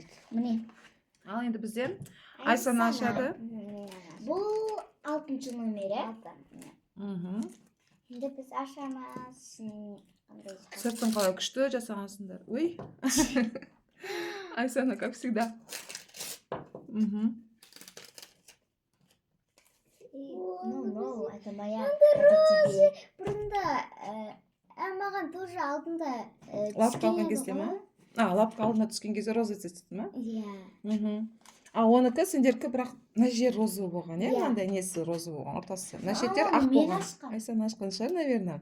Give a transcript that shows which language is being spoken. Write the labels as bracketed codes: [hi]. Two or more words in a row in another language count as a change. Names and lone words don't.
[kk] Міне. Ал енді бізде Айсаны ашады. Бұл 6-шы номері. Енді біз ашамыз. Сыртын қалай күшті жасағансыңдар. Ой. Айсана, [ru] как всегда. Ну, это моя. Это тебе. [kk] Бұрында, маған тоже алдында Лапка алған кезде ма? Лапка алдына түскен кезде [ru] роза цвет [kk] ма? Иә. Оныкі сендеркі бірақ мына жер розовый болған, е? Иә. Мынандай несі розовый болған, ортасы. Мына шеттер А, ақ мен болған. ашқам. Айсана ашқан шығар, наверное.